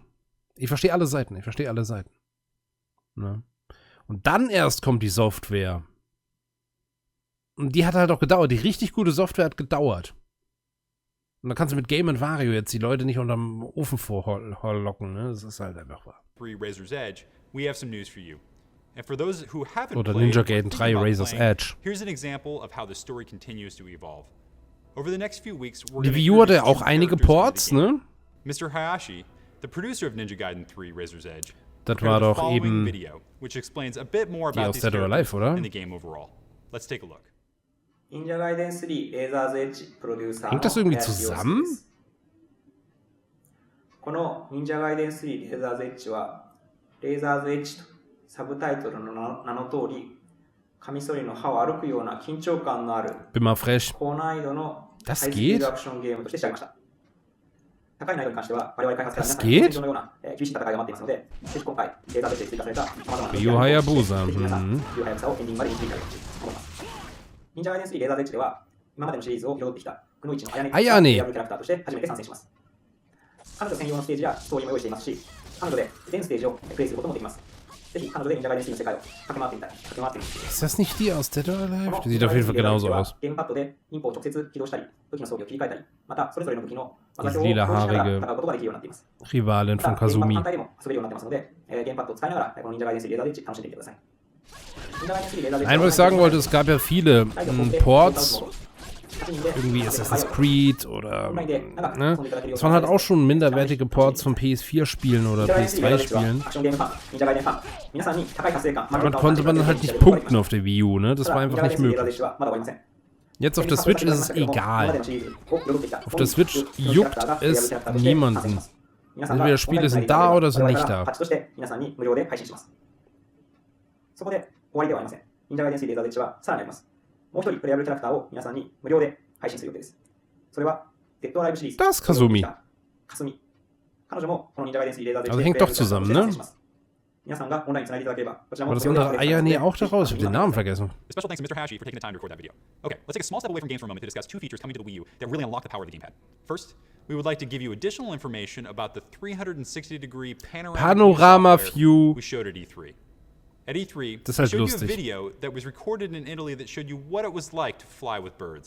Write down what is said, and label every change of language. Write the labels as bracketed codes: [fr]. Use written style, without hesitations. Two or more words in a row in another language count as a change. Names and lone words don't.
[de] Ich verstehe alle Seiten, Ne? Und dann erst kommt die Software. Und die hat halt auch gedauert. Die richtig gute Software hat gedauert. Und dann kannst du mit Game & Wario jetzt die Leute nicht unterm Ofen vorlocken, ne? Das ist halt einfach wahr. [en] Razor's Edge, we have some news for you. And for those who haven't [de] Oder [en] played, Ninja Gaiden 3 Razor's Edge. Here's an example of how the story continues to evolve. Over the next few weeks, we're [de] Die Wii U hatte auch einige Ports, ne? [en] Mr. Hayashi, the producer of Ninja Gaiden 3 Razor's Edge, [de] das war doch eben [en] video, which explains a bit more [de] die [en] about [de] aus Dead or Alive, oder? [en] in the game overall. Let's take a look. [de] Hängt das irgendwie zusammen? [ja] この忍者ガイデン3レーザーズエッジはレーザーズエッジとサブタイトルの名の通りカミソリの刃を歩くような緊張感のある高難易度のハイスピードアクションゲームとして仕上げました。高い難易度に関しては我々開発者の皆さんのような厳しい戦いが待っていますので、ぜひ今回レーザーズエッジで追加された様々な Yu Hayabusa。皆さん、Yu Hayabusaをエンディングまで見ていただきたいと思います。忍者ガイデン3レーザーズエッジでは今までのシリーズを彩ってきたくのいちのあやねがリアルキャラクターとして初めて参戦します。彼女専用のステージやストーリーも用意していますし、彼女で全ステージをプレイすることもできます。ぜひ彼女で忍者ガイデン3の世界を駆け回ってみたい。駆け回ってみて。 [de] Ist das nicht die aus Dead or Alive? Die sieht auf jeden Fall genauso aus. [ja] ゲームパッドでインポを直接起動したり、武器の装備を切り替えたり、またそれぞれの武器の技表を表示しながら戦うことができるようになっています。 [de] Rivalin von Kazumi。 [ja] ゲームパッド単体でも遊べるようになってますので、ゲームパッドを使いながらこの忍者ガイデン3レーザーで楽しんでみてください。 [de] Nein, was ich sagen wollte, es gab ja viele Ports, irgendwie Assassin's Creed oder, ne? Das waren halt auch schon minderwertige Ports von PS4-Spielen oder PS3-Spielen. Damit konnte man halt nicht punkten auf der Wii U, ne? Das war einfach nicht möglich. Jetzt auf der Switch ist es egal. Auf der Switch juckt es niemanden. Entweder Spiele sind da oder sind nicht da. [ja] そこで終わりではありません。忍者ガイデン3レーザーズエッジはさらにあります。もう一人プレイヤブルキャラクターを皆さんに無料で配信する予定です。それはデッドアライブシリーズ。 [de] Das Kazumi. [ja] かすみ。彼女もこの忍者ガイデン3レーザーズエッジで [de] hängt doch zusammen, ne? [ja] 皆さんがオンラインつないでいただければこちらも [de] Aber das andere Ayane auch daraus? Ich hab den Namen vergessen. [en] Special thanks to Mr. Hayashi for taking the time to record that video. Okay, let's take a small step away from games for a moment to discuss two features coming to the Wii U that really unlock the power of the gamepad. First, we would like to give you additional information about the 360-degree panorama view we showed at E3. At E3, we [de] halt [en] showed [de] lustig. [en] you a video that was recorded in Italy that showed you what it was like to fly with birds.